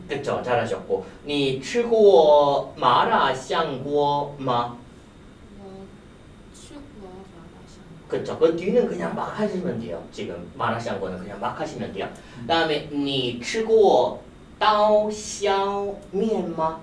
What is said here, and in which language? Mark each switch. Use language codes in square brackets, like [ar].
[ko] 그쵸 잘하셨고 [zh] 你吃过麻辣香锅吗? 我去过麻辣香锅 [ko] 그쵸. 그 뒤는 그냥 막 하시면 돼요. 지금 마라샹궈는 그냥 막 하시면 돼요. 다음에 [zh] 你吃过刀削面吗?